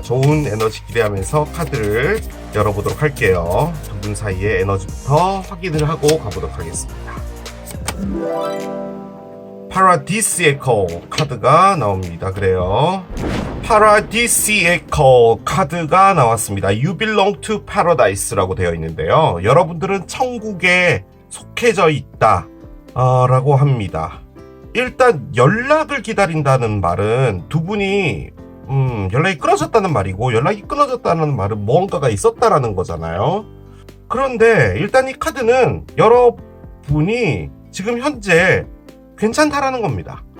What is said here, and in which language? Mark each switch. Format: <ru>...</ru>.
<ko>좋은 에너지 기대하면서 카드를 열어보도록 할게요. 두 분 사이의 에너지부터 확인을 하고 가보도록 하겠습니다. 파라디시에컬 카드가 나옵니다. 그래요. 파라디시에컬 카드가 나왔습니다.</ko> <en>You belong to paradise</en> <ko>라고 되어 있는데요. 여러분들은 천국에 속해져 있다 라고 합니다. 일단 연락을 기다린다는 말은 두 분이 연락이 끊어졌다는 말이고, 연락이 끊어졌다는 말은 무언가가 있었다라는 거잖아요. 그런데 일단 이 카드는 여러분이 지금 현재 괜찮다라는 겁니다.</ko>